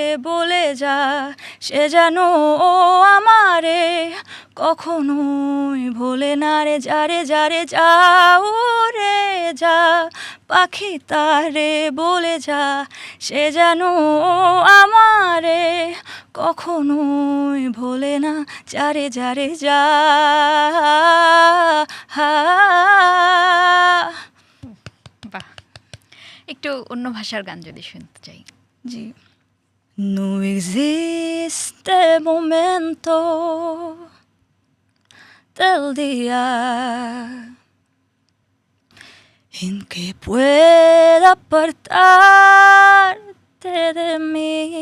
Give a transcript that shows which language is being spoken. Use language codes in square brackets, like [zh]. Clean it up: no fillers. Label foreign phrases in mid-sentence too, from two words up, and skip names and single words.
[bn] বলে যা সে যেন ও আমারে কখনোই ভোলে না রে যারে যারে যাও রে যা পাখি তারে বলে যা সে যেন ও আমারে কখনোই ভোলে না যারে যারে যা বাহ, একটু অন্য ভাষার গান যদি শুনতে চাই। [es] জি No existe momento del día en que pueda apartarte de mí.